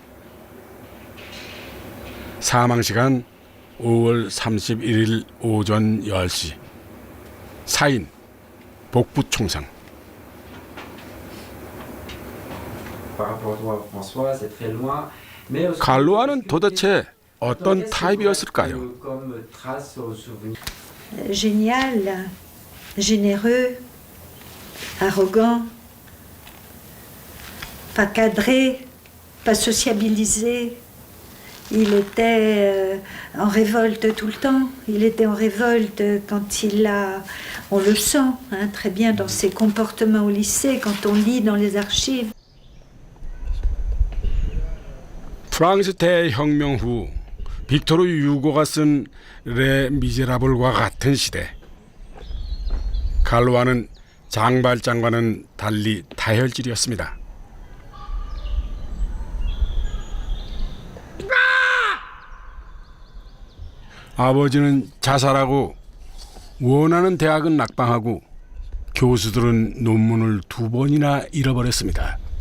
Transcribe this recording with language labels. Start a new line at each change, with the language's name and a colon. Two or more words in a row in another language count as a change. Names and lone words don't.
Korean: 사망시간 5월 31일 오전 10시. 사인, 복부 총상. 갈루아는 도대체 어떤 타입이었을까요?
French: Génial, généreux, arrogant, pas cadré, pas sociabilisé. Il était en révolte tout le temps. Il était en révolte quand il a... On le sent hein, très bien dans ses comportements au lycée, quand on lit dans les archives.
Korean: 프랑스 대혁명 후 빅토르 유고가 쓴 레 미제라블과 같은 시대. 갈루아는 장발장과는 달리 다혈질이었습니다. 아버지는 자살하고 원하는 대학은 낙방하고 교수들은 논문을 2번이나 잃어버렸습니다.